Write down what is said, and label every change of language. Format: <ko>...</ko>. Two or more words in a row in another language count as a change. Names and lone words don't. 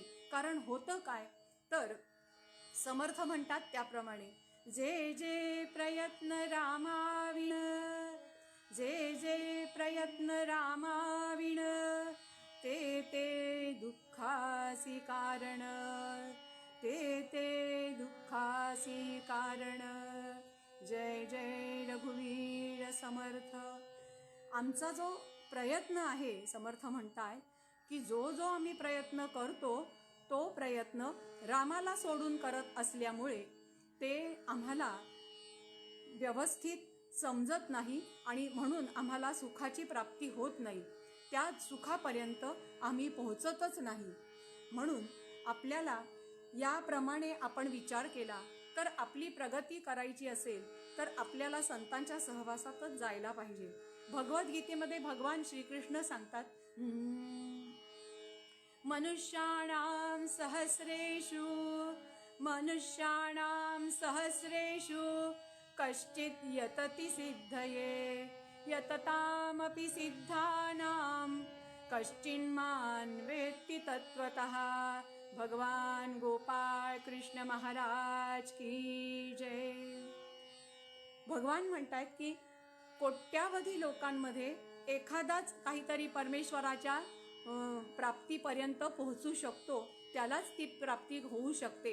<mr>कारण होतं काय, तर समर्थ म्हणतात त्याप्रमाणे, जे जे प्रयत्न रामाविण, जे जे प्रयत्न रामाविण, ते ते दुःखासी कारण, ते ते दुःखासी कारण. जय जय रघुवीर समर्थ. आमचा जो प्रयत्न आहे, समर्थ म्हणताय की जो जो आम्ही प्रयत्न करतो तो प्रयत्न रामाला सोडून करत असल्यामुळे ते आम्हाला व्यवस्थित समजत नाही आणि म्हणून आम्हाला सुखाची प्राप्ती होत नाही. त्या सुखापर्यंत आम्ही पोहोचतच नाही. म्हणून आपल्याला याप्रमाणे आपण विचार केला तर आपली प्रगती करायची असेल तर आपल्याला संतांच्या सहवासातच जायला पाहिजे. भगवद्गीतेमध्ये भगवान श्रीकृष्ण सांगतात,</mr> <sa>मनुष्याणां सहस्रेषु, मनुष्याणां सहस्रेषु कश्चित् यतति सिद्धये यततामपि सिद्धानां कश्चिन्मान् वेत्ति तत्त्वतः।</sa> <mr>भगवान गोपाळ कृष्ण महाराज की जय। भगवान म्हणतात की कोट्यावधी लोकांमध्ये एखादाच काहीतरी परमेश्वराच्या प्राप्तीपर्यंत पोहोचू शकतो, त्यालाच ती प्राप्ती होऊ शकते।</mr>